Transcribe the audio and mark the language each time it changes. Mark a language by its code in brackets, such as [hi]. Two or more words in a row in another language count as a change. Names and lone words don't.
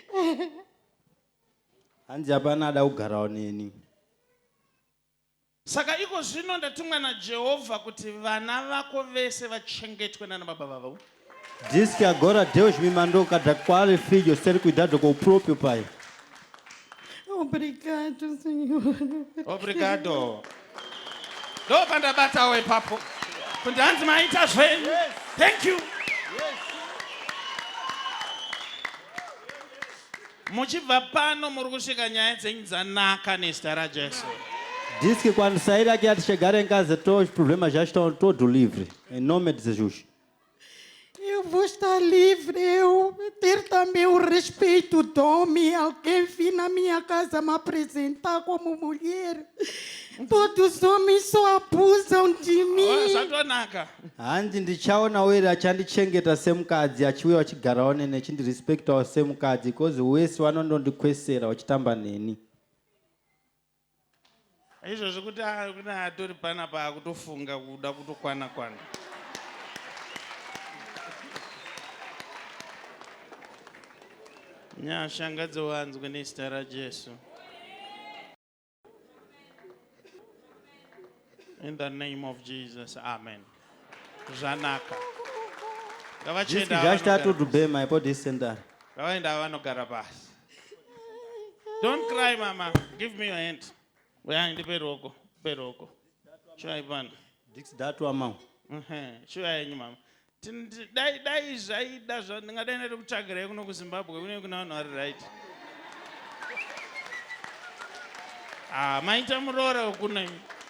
[sn] Anzi hapana ada kugarawo neni. Saka iko zvino ndatumwa naJehovha kuti vana vako vese vachengetwe nana baba vavo. [pt] Diz que agora Deus me mandou cada qual filho ser cuidado com o próprio pai. Obrigado, Senhor. Obrigado. [sn] Ndopandabatawo ipapo. Kuti hanzi maita zvenyu. [en] Thank you. [sn] Muchibva pano muri kusvika nyaya dzenyu dzanaka nezita raJesu. [pt] Diz que quando sair aqui a chegar em casa, todos os problemas já estão todos livres. Em nome de Jesus. Eu vou estar livre, eu ter também o respeito do homem. Alguém vir na minha casa me apresentar como mulher. Todos os homens só abusam de mim. [sn] Zvatonaka. Hanzi ndichaona were achandichengeta semukadzi achiuya achigarawo neni achindirespektawo semukadzi because wese vanondondikwesera vachitamba neni. Izvozvo kuti kuna atori panapa akutofunga kuda kutokwana. Nyasha ngadziwanzwe nezita raJesu. [en] In the name of Jesus, amen. [sn] Zvanaka. [pt] Diz que já está tudo bem, mas pode sentar. [sn] Ngavaenda vanogara pasi. [en] Don't cry, mama. Give me your hand. [sn] Ndipe ruoko. Shuai pana. [pt] Diz que dá tua mão. [sn] Shuai yenyu mama. Dai zvaida ndingadai ndiri kutsvagirai kuno kuZimbabwe kune kuna vanhu vari right. Maita muroora wekunai.